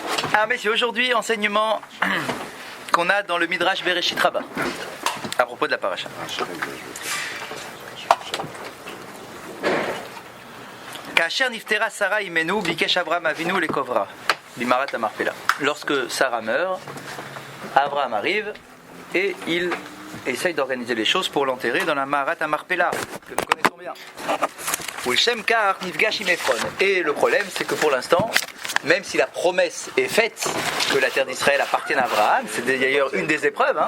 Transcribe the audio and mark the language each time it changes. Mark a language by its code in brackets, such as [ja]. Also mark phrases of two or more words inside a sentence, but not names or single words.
[fr] Ah mais c'est aujourd'hui enseignement qu'on a dans le Midrash Bereshit Rabbah à propos de la paracha. [he] כאשר נפטרה שרה אמנו ביקש אברהם אבינו לקברה במערת המכפלה. [fr] Lorsque Sarah meurt, Abraham arrive et il essaye d'organiser les choses pour l'enterrer dans la [he] מערת המכפלה [fr] que nous connaissons bien. Et le problème, c'est que pour l'instant, même si la promesse est faite que la terre d'Israël appartienne à Abraham, c'est d'ailleurs une des épreuves, hein.